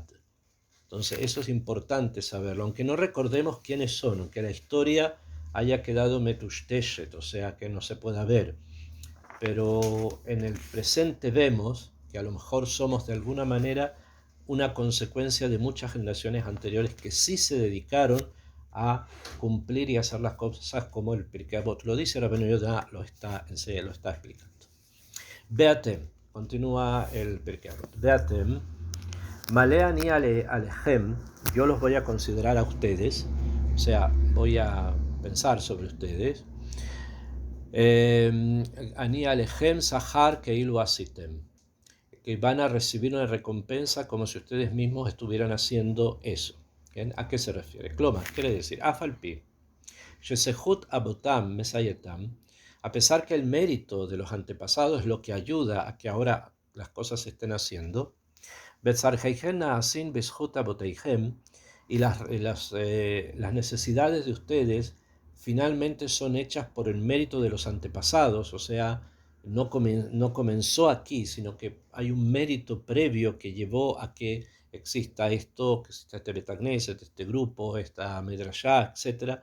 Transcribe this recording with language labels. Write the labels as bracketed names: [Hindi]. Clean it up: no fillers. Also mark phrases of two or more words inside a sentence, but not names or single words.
[Spanish] Entonces eso es importante saberlo, aunque no recordemos quiénes son, aunque la historia haya quedado metushteshet, o sea que no se pueda ver, pero en el presente vemos que a lo mejor somos de alguna manera una consecuencia de muchas generaciones anteriores que sí se dedicaron a cumplir y hacer las cosas como el Pirkei Avot lo dice. Rabbeinu Yonah lo está explicando. Beatem, continúa el Pirkei Avot. [Hebrew] ואתם, מעלה אני עליכם, yo los voy a considerar a ustedes, o sea, voy a pensar sobre ustedes. אני עליכם שכר כאילו עשיתם, [Spanish] que van a recibir una recompensa como si ustedes mismos estuvieran haciendo eso. ¿A qué se refiere? Klomar, quiere decir, [Hebrew] אף על פי, שזכות אבותם מסייעתם, [Spanish] a pesar que el mérito de los antepasados es lo que ayuda a que ahora las cosas se estén haciendo, y las necesidades de ustedes finalmente son hechas por el mérito de los antepasados, o sea, no comenzó aquí, sino que hay un mérito previo que llevó a que exista esto, que exista este Betagneset, este grupo, esta Medrashá, etc.